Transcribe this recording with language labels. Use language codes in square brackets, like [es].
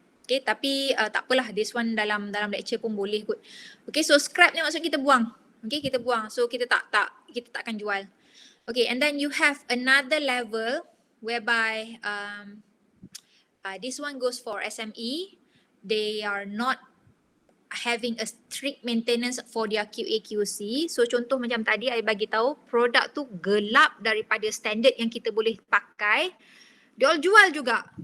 [ms] Okay, tapi tak apalah, [en] this one [ms] dalam lecture pun boleh kot. Okay, so scrap ni maksud kita buang. Okay, kita buang. So kita takkan jual. [en] Okay, and then you have another level whereby this one goes for SME. They are not having a strict maintenance for their QA/QC. [ms] So contoh macam tadi I bagi tahu produk tu gelap daripada standard yang kita boleh pakai, dia jual juga.